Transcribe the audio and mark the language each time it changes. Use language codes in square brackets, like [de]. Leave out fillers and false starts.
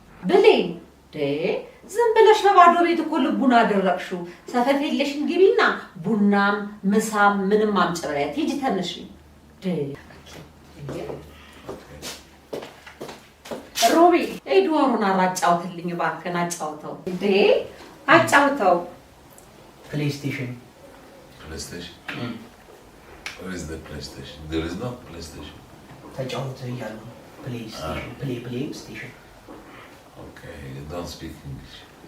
[am] ብሌን ዝም ብለሽ በባዶ ቤት እኮ ልቡን አደረቅሽው። ሰፈፍ የለሽን ግቢና ቡናም ምሳም ምንም አምጭበያት ሂጂ ተነሽ። ሮቢ ዶሮን አራጫውትልኝ እባክህን አጫውተው። አጫውተው። [en] PlayStation. PlayStation? Where is the PlayStation? There is no PlayStation. [am] ተጫወት እያሉ PlayStation. [en] PlayStation. Okay, you don't speak English.